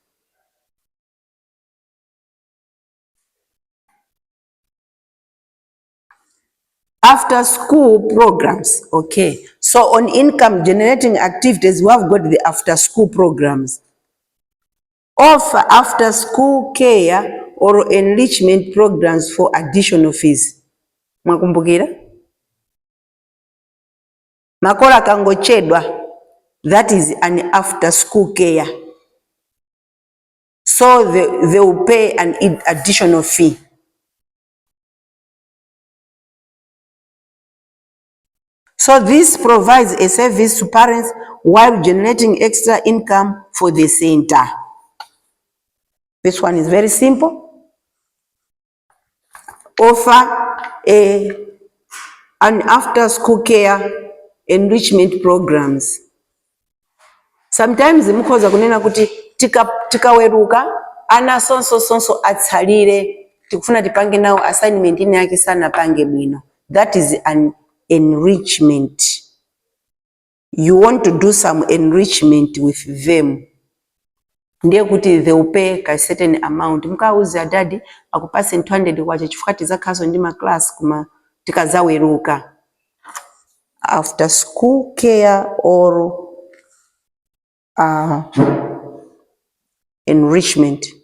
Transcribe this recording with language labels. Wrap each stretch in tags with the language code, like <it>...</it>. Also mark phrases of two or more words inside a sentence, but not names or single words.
<en>After school programs. Okay, so on income generating activities, we have got the after school programs. Offer after school care or enrichment programs for additional fees.</en> <ny>Mwakumbukira? Makola kangochedwa.</ny> <en>That is an after school care. So they will pay an additional fee. So this provides a service to parents while generating extra income for the center. This one is very simple. Offer an after school care enrichment programs.</en> <ny>Sometimes mukhoza kunena kuti tikaweruka ana sonso atsalire tikufuna tipange nawo assignment ine yake sana pange bwino.</ny> <en>That is an enrichment. You want to do some enrichment with them.</en> <ny>Ndiye kuti</ny> <en>they will pay a certain amount.</en> <ny>Mukauza daddy akupase 200 kwacha chifukwa tizakhaso ndi ma class kuma tikazaweruka.</ny> <en>After school care or enrichment.</en>